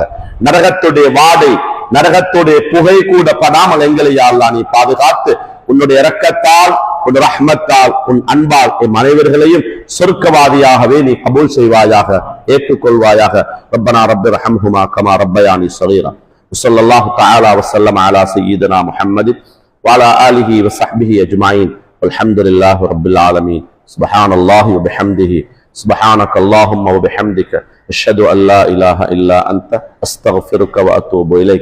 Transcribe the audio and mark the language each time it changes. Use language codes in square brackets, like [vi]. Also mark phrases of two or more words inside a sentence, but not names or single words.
[ta] நரகத்துடைய வாடை, நரகத்துடைய புகை கூட படாமல் எங்களை [ar] يا الله [ta] நீ பாதுகாத்து உன்னுடைய இரக்கத்தால், உன் ரஹ்மத்தால், உன் அன்பால் எம் அனைவர்களையும் சொர்க்கவாதியாகவே நீ கபூல் செய்வாயாக, ஏற்றுக்கொள்வாயாக. [ar] ربنا رب ارحمهما كما ربياني صغيرا وصلى الله تعالى وسلم على سيدنا محمد وعلى آله وصحبه أجمعين والحمد لله رب العالمين. سبحان الله وبحمده سبحانك اللهم وبحمدك أشهد أن لا إله إلا أنت أستغفرك وأتوب إليك.